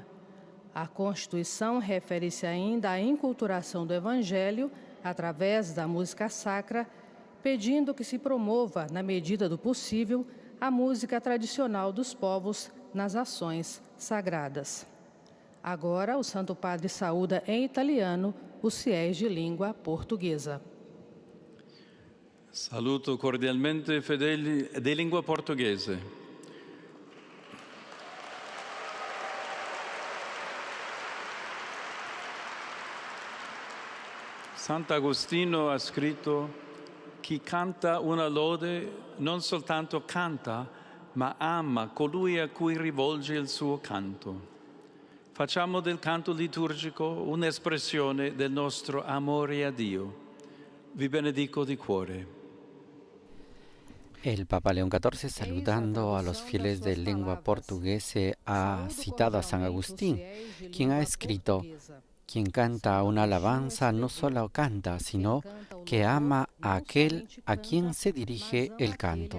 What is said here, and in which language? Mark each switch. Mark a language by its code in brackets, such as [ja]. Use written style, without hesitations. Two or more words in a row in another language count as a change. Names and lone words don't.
[pt] A Constituição refere-se ainda à enculturação do Evangelho, através da música sacra, pedindo que se promova, na medida do possível, a música tradicional dos povos nas ações sagradas. Agora, o Santo Padre saúda em italiano os fiéis de língua portuguesa. [it] Saluto cordialmente i fedeli di lingua portoghese. Sant'Agostino ha scritto: chi canta una lode non soltanto canta, ma ama colui a cui rivolge il suo canto. Facciamo del canto liturgico un'espressione del nostro amore a Dio. Vi benedico di cuore. [es] El Papa León XIV, saludando a los fieles de lengua portuguesa, ha citado a San Agustín, quien ha escrito: quien canta una alabanza no solo canta, sino que ama a aquel a quien se dirige el canto.